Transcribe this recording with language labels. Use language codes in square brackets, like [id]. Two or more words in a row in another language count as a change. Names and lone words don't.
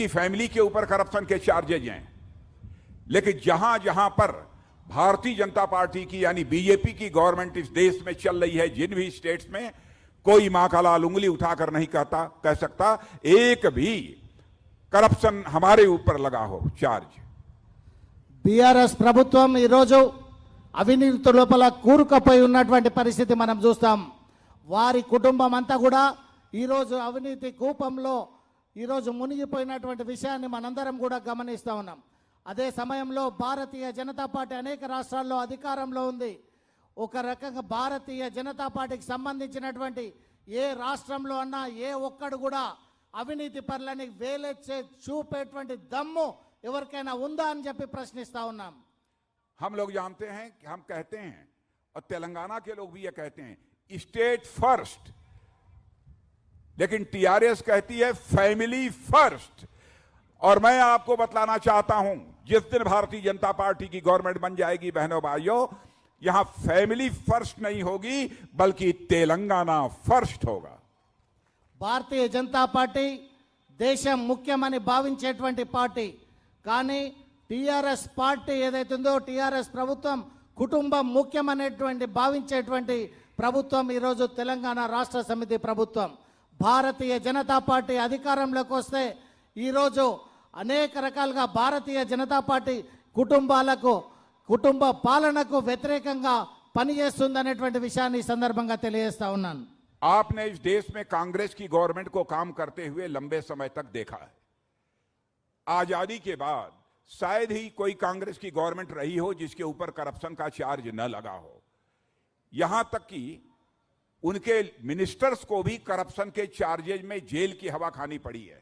[hi] फैमिली के ऊपर करप्शन के चार्जेज हैं, लेकिन जहां जहां पर भारतीय जनता पार्टी की यानी बीजेपी की गवर्नमेंट इस देश में चल रही है, जिन भी स्टेट्स में कोई मां का लाल उंगली उठाकर नहीं कह सकता एक भी करप्शन हमारे ऊपर लगा हो चार्ज। [te] बीआरएस ప్రభుత్వం ఈ రోజు అవినీతి లోపల కూరుకుపోయి ఉన్నటువంటి పరిస్థితి మనం చూస్తాం। వారి కుటుంబం అంతా కూడా ఈ రోజు అవినీతి కూపంలో ఈ రోజు మునిగిపోయినటువంటి విషయాన్ని మనందరం కూడా గమనిస్తా ఉన్నాం। అదే సమయంలో భారతీయ జనతా పార్టీ అనేక రాష్ట్రాల్లో అధికారంలో ఉంది। ఒక రకంగా భారతీయ జనతా పార్టీకి సంబంధించినటువంటి ఏ రాష్ట్రంలో అన్నా ఏ ఒక్కడు కూడా అవినీతి పరులని వేలెచ్చే చూపేటువంటి దమ్ము ఎవరికైనా ఉందా అని చెప్పి ప్రశ్నిస్తా ఉన్నాం। [hi] हम लोग जानते हैं कि हम कहते हैं और तेलंगाना के लोग भी ये कहते हैं [en] state first, [hi] लेकिन टीआरएस कहती है [en] family first. [hi] और मैं आपको बतलाना चाहता हूं, जिस दिन भारतीय जनता पार्टी की गवर्नमेंट बन जाएगी बहनों भाइयों, यहां [en] family first [hi] नहीं होगी बल्कि तेलंगाना फर्स्ट होगा। [te] భారతీయ జనతా పార్టీ దేశం ముఖ్యమని భావించేటువంటి పార్టీ, కానీ టీఆర్ఎస్ పార్టీ ఏదైతే ఉందో టీఆర్ఎస్ ప్రభుత్వం కుటుంబం ముఖ్యమనేటువంటి భావించేటువంటి ప్రభుత్వం ఈరోజు తెలంగాణ రాష్ట్ర సమితి ప్రభుత్వం। భారతీయ జనతా పార్టీ అధికారంలోకి వస్తే ఈరోజు అనేక రకాలుగా భారతీయ జనతా పార్టీ కుటుంబ పాలనకు వ్యతిరేకంగా పనిచేస్తుందనేటువంటి విషయాన్ని ఈ సందర్భంగా తెలియజేస్తా ఉన్నాను। [hi] आपने इस देश में कांग्रेस की गवर्नमेंट को काम करते हुए लंबे समय तक देखा है। आजादी के बाद शायद ही कोई कांग्रेस की गवर्नमेंट रही हो जिसके ऊपर करप्शन का चार्ज न लगा हो। यहां तक कि उनके मिनिस्टर्स को भी करप्शन के चार्जेज में जेल की हवा खानी पड़ी है।